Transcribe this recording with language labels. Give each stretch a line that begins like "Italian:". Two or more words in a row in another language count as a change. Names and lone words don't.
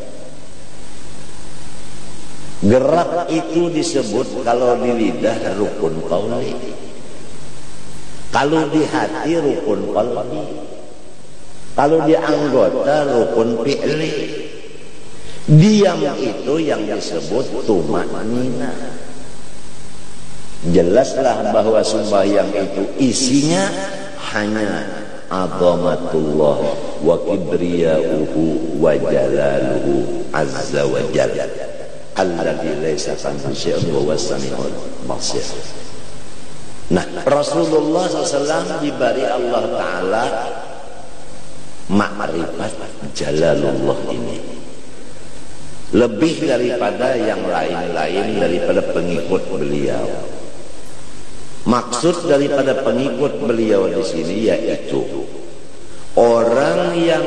Indonesian: Gerak itu disebut kalau di lidah rukun qauli, kalau di hati rukun qalbi, kalau di anggota rukun fi'li. Diam itu yang disebut tumanina. Jelaslah bahwa sembahyang itu isinya hanya
Arabic: عظمة الله وكبرياؤه وجلاله عز وجل الذي ليس كمثله شيء وهو السميع البصير.
Indonesian: Nah, Rasulullah SAW diberi Allah Ta'ala ma'rifat Jalalullah ini lebih daripada yang lain-lain daripada pengikut beliau. Maksud daripada pengikut beliau di sini yaitu orang yang